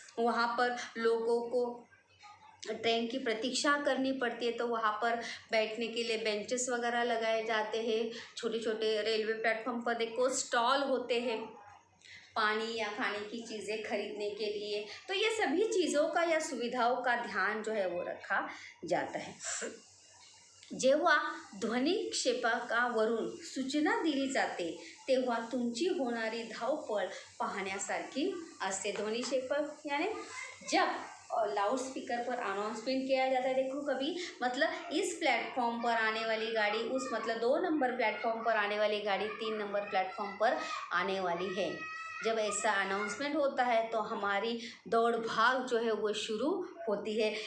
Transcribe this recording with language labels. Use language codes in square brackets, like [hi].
[hi] वहाँ पर लोगों को ट्रेन की प्रतीक्षा करनी पड़ती है, तो वहाँ पर बैठने के लिए बेंचेस वगैरह लगाए जाते हैं। छोटे छोटे रेलवे प्लेटफॉर्म पर देखो स्टॉल होते हैं पानी या खाने की चीज़ें खरीदने के लिए। तो ये सभी चीज़ों का या सुविधाओं का ध्यान जो है वो रखा जाता है। [mr] जेव्हा ध्वनिक्षेपकावरून सूचना दिली जाते तेव्हा तुमची होणारी धावपळ पाहण्यासारखी असते। [hi] ध्वनिक्षेपक यानी जब लाउड स्पीकर पर अनाउंसमेंट किया जाता है, देखो कभी मतलब इस प्लेटफॉर्म पर आने वाली गाड़ी, उस मतलब 2 नंबर प्लेटफॉर्म पर आने वाली गाड़ी 3 नंबर प्लेटफॉर्म पर आने वाली है। जब ऐसा अनाउंसमेंट होता है तो हमारी दौड़ भाग जो है वो शुरू होती है।